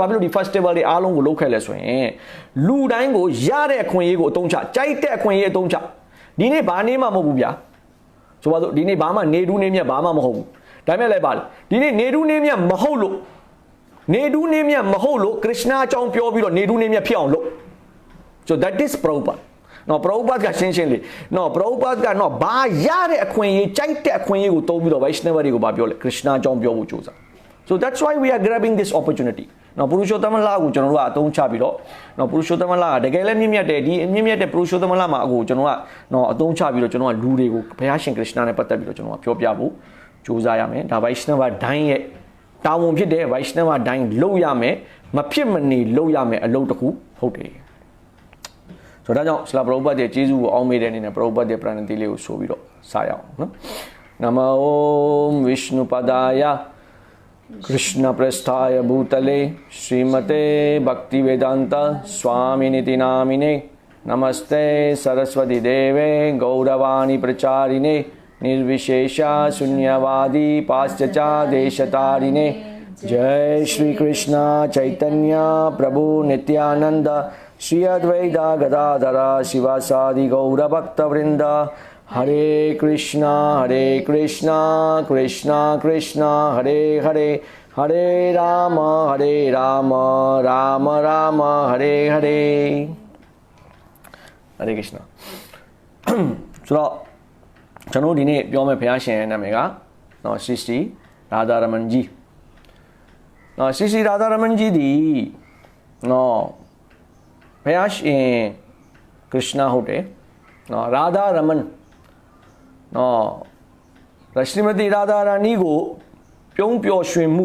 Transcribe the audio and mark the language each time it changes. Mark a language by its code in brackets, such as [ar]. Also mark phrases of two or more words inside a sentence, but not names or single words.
[my] ဖြစ်လို့ဒီ festival တွေအားလုံးကိုလုပ်ခဲ့လဲဆိုရင်လူတိုင်းကိုရတဲ့အခွင့်အရေးကိုအသုံးချကြိုက်တဲ့အခွင့်အရေးအသုံးချဒီနေ့ဘာနေမှမဟုတ်ဘူးဗျာဆိုပါစို့ဒီနေ့ဘာမှနေတူးနေမြတ်ဘာမှမဟုတ်ဘူးဒါမဲ့လည်းပါလေဒီနေ့နေတူးနေမြတ်မဟုတ်လို့နေတူးနေမြတ်မဟုတ်လို့ခရစ်ယာန်အကြောင်းပြောပြီးတော့နေ တူးနေမြတ်ဖြစ်အောင်လုပ် [en] so that is [my] Prabhupada နော် Prabhupada ကရှင်းရှင်းလေးနော် Prabhupada ကနော်ဘာရတဲ့အခွင့်အရေးကြိုက်တဲ့အခွင့်အရေးကိုသုံးပြီးတော့ Vaishnava တွေကိုဘာပြောလဲခရစ်ယာန်အကြောင်းပြောဖို့ကြိုးစား [en] so that's why we are grabbing this [my] opportunity နော်ပုရုရှောသမလကိုကျွန်တော်တို့ကအသုံးချပြီးတော့နော်ပုရုရှောသမလကတကယ်လည်းမြင့်မြတ်တယ်ဒီမြင့်မြတ်တဲ့ပုရုရှောသမလမှာအခုကျွန်တော်ကနော်အသုံးချပြီးတော့ကျွန်တော်ကလူ တွေကိုဘုရားရှင်ခရစ်ယာန်နဲ့ပတ်သက်ပြီးတော့ကျွန်တော်ကပြောပြဖို့ကြိုးစားရမယ်ဒါ Vaishnava တိုင်းရဲ့တာဝန်ဖြစ်တဲ့ Vaishnava တိုင်းလုပ်ရမယ်မ ဖြစ်မနေလုပ်ရမယ်အလုပ်တစ်ခုဟုတ်တယ်ဆိုတော့ဒါကြောင့်ဆလာပရောပတ်ရဲ့ကျေးဇူးကိုအောင်းမေးတဲ့အနေနဲ့ပရော ပတ်ရဲ့ပရဏတိလေးကိုဆိုပြီးတော့စရအောင်နော်နမောဝိ [sa] ष्णुपादाय कृष्ण प्रेष्ठाय भूतले श्रीमते भक्तिवेदान्त स्वामिनिति नामिने नमस्ते सारस्वते देवे गौरवाणी प्रचारिणे निर्विशेष शून्यवादि पाश्चात्य देशतारिणे जय श्री कृष्ण चैतन्य प्रभु नित्यानन्द श्री अद्वैत गदाधर श्रीवासादि गौर भक्त वृन्द हरे कृष्ण कृष्ण कृष्ण हरे हरे हरे राम राम राम हरे हरे [my] Hare Krishna ဆိုတော့ကျွန်တော်ဒီနေ့ပြောမယ့်ဘုရားရှင်ရဲ့နာမည်ကနော် Sri Radha Raman Ji နော် Sri Radha Raman Ji ဒီနော်ဘုရားရှင် Krishna ဟုတ်တယ်နော် Radha Raman နော်ရရှိမတိရာဓာရာနီကိုပြုံးပျော်ရွှင်မှု